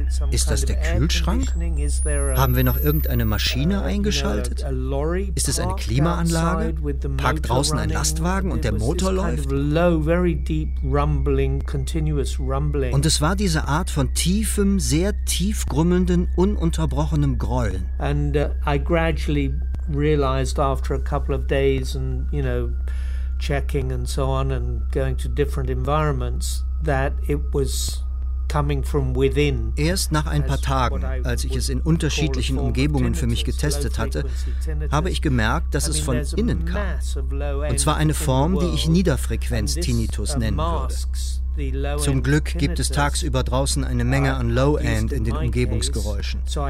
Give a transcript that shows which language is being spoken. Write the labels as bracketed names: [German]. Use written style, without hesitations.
[German] Ist das der Kühlschrank? Haben wir noch irgendeine Maschine eingeschaltet? Ist es eine Klimaanlage? Parkt draußen ein Lastwagen und der Motor läuft? Und es war diese Art von tiefem, sehr tief grummelnden, ununterbrochenem Grollen. Und ich [English] gradually realized after a couple of days and, you know, checking and so on and going to different environments that it was coming from within. [German] Erst nach ein paar Tagen, als ich es in unterschiedlichen Umgebungen für mich getestet hatte, habe ich gemerkt, dass es von innen kam. Und zwar eine Form, die ich Niederfrequenz-Tinnitus nennen würde. Zum Glück gibt es tagsüber draußen eine Menge an Low-End in den Umgebungsgeräuschen.